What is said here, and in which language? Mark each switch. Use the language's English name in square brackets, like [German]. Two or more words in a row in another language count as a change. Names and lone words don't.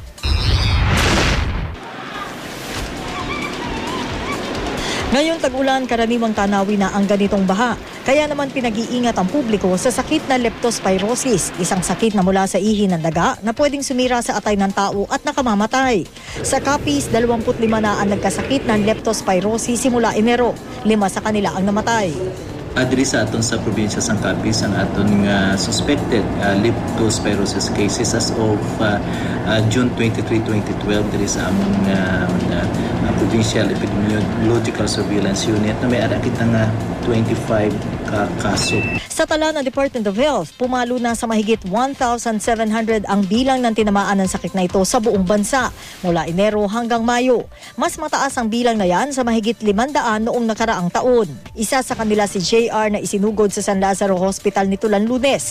[Filipino] Ngayong tag-ulan, karaniwang tanawin na ang ganitong baha. Kaya naman pinag-iingat ang publiko sa sakit na leptospirosis, isang sakit na mula sa ihi ng daga na pwedeng sumira sa atay ng tao at nakamamatay. Sa Capiz, 25 na ang nagkasakit ng leptospirosis simula Enero. 5 sa kanila ang namatay. [Hiligaynon] Diri sa aton sa probinsya sang Capiz ang aton [English] suspected leptospirosis cases as of June 23, [Hiligaynon] 2012 diri sa among Provincial Epidemiological Surveillance Unit na may ara kita nga 25 ka kaso. [Filipino] Sa tala ng Department of Health, pumalo na sa mahigit 1,700 ang bilang ng tinamaan ng sakit na ito sa buong bansa mula Enero hanggang Mayo. Mas mataas ang bilang na yan sa mahigit 500 noong nakaraang taon. Isa sa kanila si JR na isinugod sa San Lazaro Hospital nito lang Lunes.